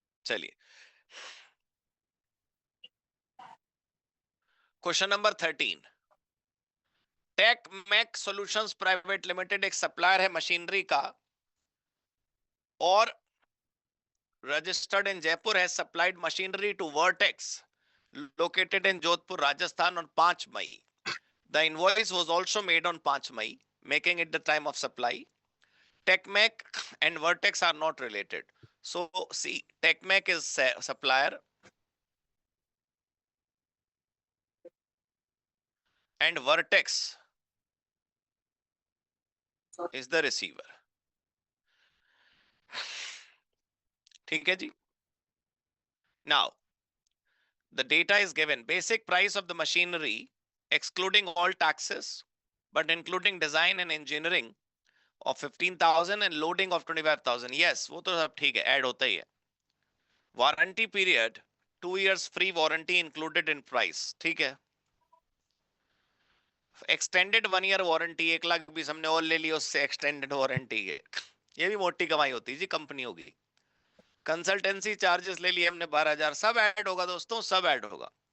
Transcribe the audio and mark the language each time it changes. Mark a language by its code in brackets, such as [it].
[hi] चलिए, question number 13। [en] TechMac solutions private limited एक supplier है machinery का, और registered in Jaipur, has supplied machinery to Vertex located in Jodhpur Rajasthan on 5 May. The invoice was also made on 5 May, making it the time of supply. TechMac and Vertex are not related. So see, TechMac is supplier and Vertex is the receiver. [hi] ठीक है जी? [en] Now, the data is given. Basic price of the machinery, excluding all taxes, but including design and engineering, of 15,000 and loading of 25,000. Yes, [hi] वो तो सब ठीक है, add होता ही है। [en] warranty period 2 years free warranty included in price, [hi] ठीक है। Extended 1 year warranty, 1,20,000 हमने और ले लिया, उससे एक्सटेंडेड वारंटी है। ये भी मोटी कमाई होती है जी कंपनी होगी। कंसल्टेंसी चार्जेस ले लिए हमने 12,000, सब ऐड होगा दोस्तों, सब ऐड होगा।